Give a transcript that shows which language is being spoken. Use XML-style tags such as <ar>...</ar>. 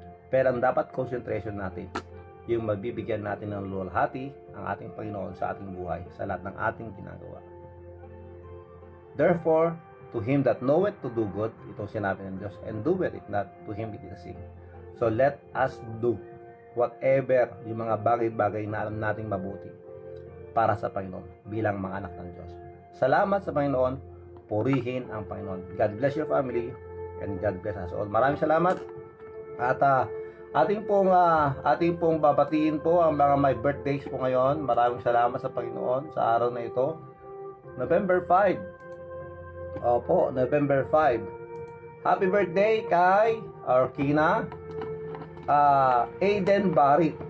<tl>Pero ang dapat concentration natin, yung magbibigyan natin ng luwalhati ang ating Panginoon sa ating buhay, sa lahat ng ating ginagawa.</tl> <en>Therefore, to him that knoweth to do good,</en> <tl>itong sinabi ng Diyos,</tl> <en>and doeth it not, to him it is sin. So let us do whatever</en> <tl>yung mga bagay-bagay na alam nating mabuti para sa Panginoon bilang mga anak ng Diyos. Salamat sa Panginoon, purihin ang Panginoon.</tl> <en>God bless your family and God bless us all.</en> <tl>Maraming salamat. At ating pong babatiin po ang mga may birthdays po ngayon. Maraming salamat sa Panginoon sa araw na ito.</tl> <en>November 5. Opo, November 5. Happy birthday</en> <tl>kay Arkina Aiden Barrit.</tl>